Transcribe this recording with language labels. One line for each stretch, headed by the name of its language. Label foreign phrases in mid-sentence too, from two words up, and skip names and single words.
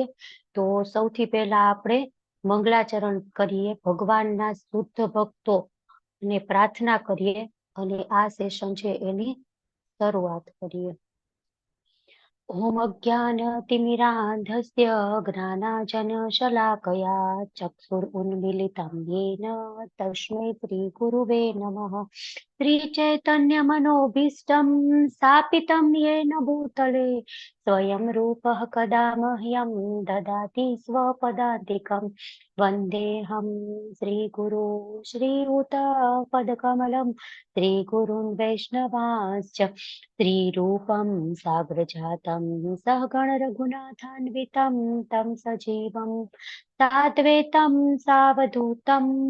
Gujarati: તો સૌથી પહેલા આપણે મંગલાચરણ કરીએ, ભગવાનના શુદ્ધ ભક્તો ને પ્રાર્થના કરીએ અને આ સેશન છે એની શરૂઆત કરીએ.
Sanskrit: ઓમ અજ્ઞાનતિમિરાંધસ્ય જ્ઞાનાંજનશલાકયા ચક્ષુરુન્મિલિतं येन તસ્मै શ્રીગુરુવે નમઃ. श्रीचैतन्यमनोभीष्टं स्थापितं येन भूतले स्वयं रूपः कदा मह्यं ददाति स्वपदान्तिकं वन्देऽहं श्रीगुरो श्रीयुतपदकमलं श्रीगुरुन् वैष्णवांश्च श्रीरूपं साग्रजातं सहगण रघुनाथान्वितं तं सजीवं साद्वैतं सावधूतं